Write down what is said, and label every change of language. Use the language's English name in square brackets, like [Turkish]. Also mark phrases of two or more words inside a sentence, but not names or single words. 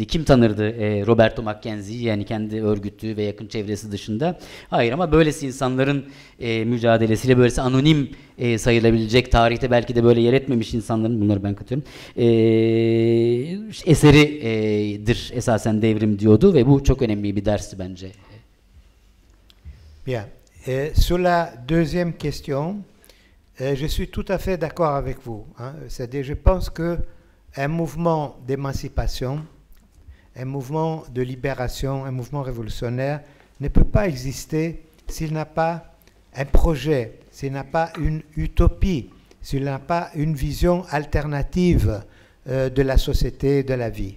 [Turkish] Kim tanırdı Roberto Mackenzie'yi, yani kendi örgütü ve yakın çevresi dışında? Hayır, ama böylesi insanların mücadelesiyle, böylesi anonim sayılabilecek, tarihte belki de böyle yer etmemiş insanların, bunları ben katıyorum, eseridir esasen devrim diyordu ve bu çok önemli bir dersti bence. [French] Bien. Sur la deuxième question, je suis tout à fait d'accord avec vous. C'est-à-dire, je pense qu'un mouvement d'émancipation, un mouvement de libération, un mouvement révolutionnaire ne peut pas exister s'il n'a pas un projet, s'il n'a pas une utopie, s'il n'a pas une vision alternative de la société, de la vie.